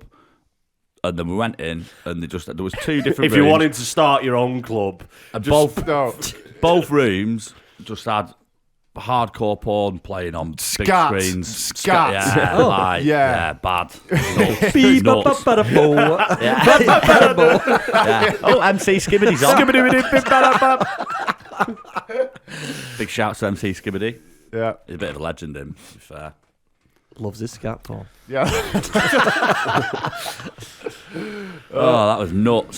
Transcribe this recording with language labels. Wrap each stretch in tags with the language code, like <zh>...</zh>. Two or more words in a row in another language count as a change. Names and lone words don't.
<en>And then we went in, and there was two different If rooms. you wanted to start your own club, And No. both rooms just had hardcore porn playing on big Scat. screens. Scat. Yeah, Oh. like, Yeah. yeah, bad. Nuts. Beep, Nuts. ba, ba, ba, bo. Yeah. Ba, ba, ba, bo. Yeah. Oh, MC Skibbidy's on. Big shouts to MC Skibbity. Yeah. He's a bit of a legend, him, to be fair. Loves his scat porn. Yeah. Oh, that was nuts.</en>